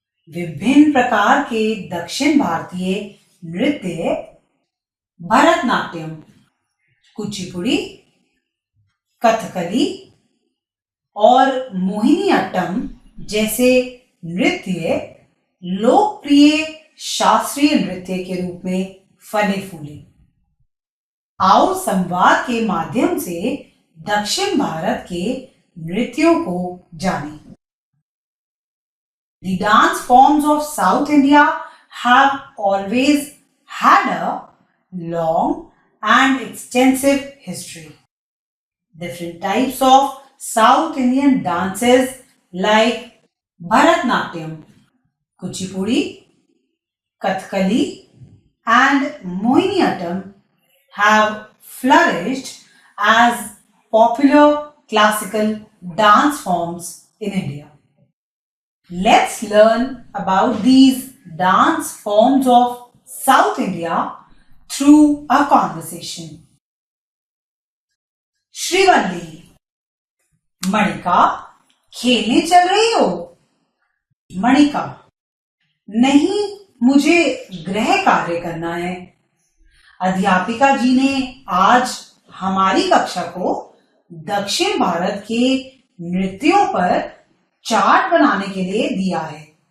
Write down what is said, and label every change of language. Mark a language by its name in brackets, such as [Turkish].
[Hindi] विभिन्न प्रकार के दक्षिण भारतीय नृत्य भरतनाट्यम, कुचिपुड़ी, कथकली और मोहिनीअट्टम जैसे नृत्य लोकप्रिय शास्त्रीय नृत्य के रूप में फले फूले। आओ संवाद के माध्यम से दक्षिण भारत के नृत्यों को जानें। [English] The dance forms of South India have always had a long and extensive history. Different types of South Indian dances like Bharatnatyam, Kuchipudi, Kathakali and Mohiniyattam have flourished as popular classical dance forms in India. Let's learn about these dance forms of South India through a conversation. [Hindi] Srivalli, Manika, खेलने चल रही हो? मणिका, नहीं, मुझे गृह कार्य करना है। अध्यापिका जी ने आज हमारी कक्षा को दक्षिण भारत के नृत्यों पर चार्ट बनाने के लिए दिया है।